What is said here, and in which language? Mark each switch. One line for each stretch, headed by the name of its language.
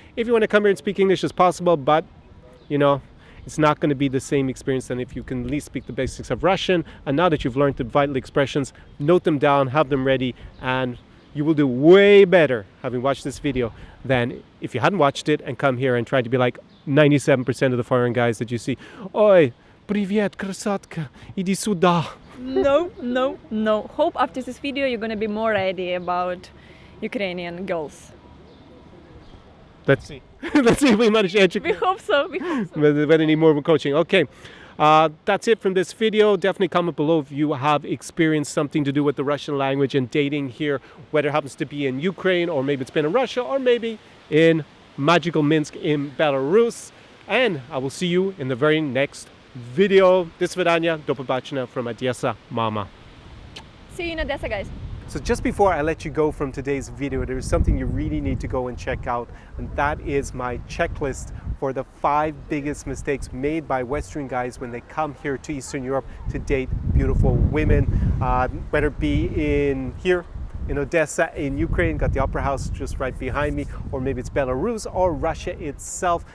English: If you want to come here and speak English, as possible, but you know, it's not going to be the same experience than if you can at least speak the basics of Russian. And now that you've learned the vital expressions, note them down, have them ready, and you will do way better having watched this video than if you hadn't watched it and come here and tried to be like 97% of the foreign guys that you see.
Russian: Oi, привет, красотка, иди сюда.
English: No. Hope after this video you're gonna be more ready about Ukrainian girls. Let's see. Let's see if we manage to educate. We hope so. Whether need more coaching. Okay. That's it from this video. Definitely comment below if you have experienced something to do with the Russian language and dating here, whether it happens to be in Ukraine or maybe it's been in Russia or maybe in magical Minsk in Belarus. And I will see you in the very next video.
Russian: До свидания,
Ukrainian: до побачення
English: from Odessa, Mama. See you in Odessa, guys. So just before I let you go from today's video, there's something you really need to go and check out, and that is my checklist for the 5 biggest mistakes made by Western guys when they come here to Eastern Europe to date beautiful women, whether it be here in Odessa, in Ukraine, got the Opera House just right behind me, or maybe it's Belarus or Russia itself.